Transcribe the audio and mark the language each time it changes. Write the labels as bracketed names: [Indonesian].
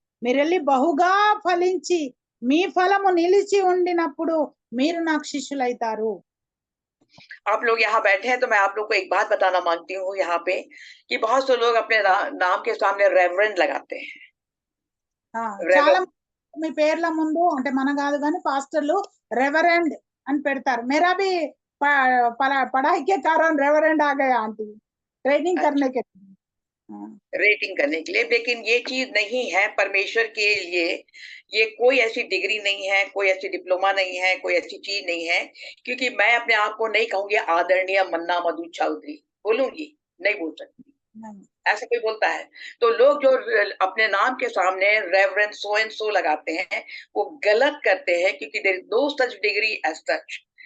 [Telugu] మీరు వెళ్ళి బహుగా ఫలించి మీ ఫలము నిలిచి ఉండినప్పుడు మీరు నాకు శిష్యులైతారు. [Hindi] आप लोग यहाँ बैठे हैं तो मैं आप लोग को एक बात बताना मांगती हूँ यहाँ पे कि बहुत से लोग अपने नाम के सामने रेवरेंड लगाते हैं। [Telugu] చాలా మీ పేర్ల ముందు అంటే మనం కాదు కానీ పాస్టర్లు రెవరెండ్ అని పెడతారు. [Hindi] मेरा भी पढ़ाई के कारण रेवरेंड आ गया आंटी, ट्रेनिंग करने के रेटिंग करने के लिए। लेकिन ये चीज नहीं है परमेश्वर के लिए, ये कोई ऐसी डिग्री नहीं है, कोई ऐसी डिप्लोमा नहीं है, कोई ऐसी चीज नहीं है। क्योंकि मैं अपने आप को नहीं कहूंगी आदरणीय मन्ना मधु चौधरी, बोलूंगी नहीं, बोल सकती, ऐसा कोई बोलता है तो लोग जो अपने नाम के सामने रेवरेंड [English] so and so [Hindi] लगाते हैं वो गलत करते हैं, क्योंकि [English] There is no such degree as such.